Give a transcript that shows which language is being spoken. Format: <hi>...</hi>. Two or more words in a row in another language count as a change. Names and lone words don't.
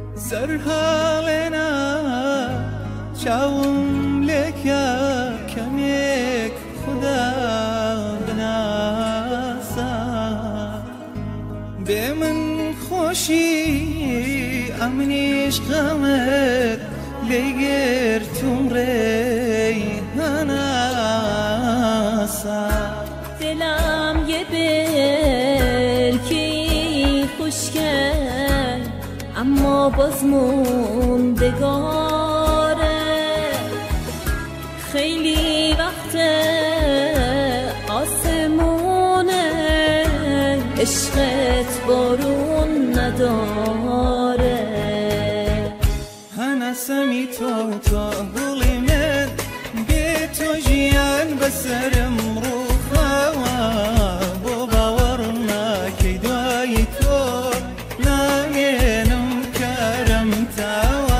<ckb>سرحالنا چاوم لێکە کەمێک خوددا بناسە بێ من خۆشی ئەمنیش غەمت لێگرتوم ڕێی هەناسە</ckb> <fa>دلم یه برکی خوشگه اما باز موندگاره خیلی وقت آسمونه عشقت بارون نداره</fa> <ckb>هەناسەمی تۆ گوڵی من بێ تۆ ژیان بەسەرم ڕووخاوە بۆ باوەڕ ناکەی دوای تۆ نامێنم کارم تاوە</ckb>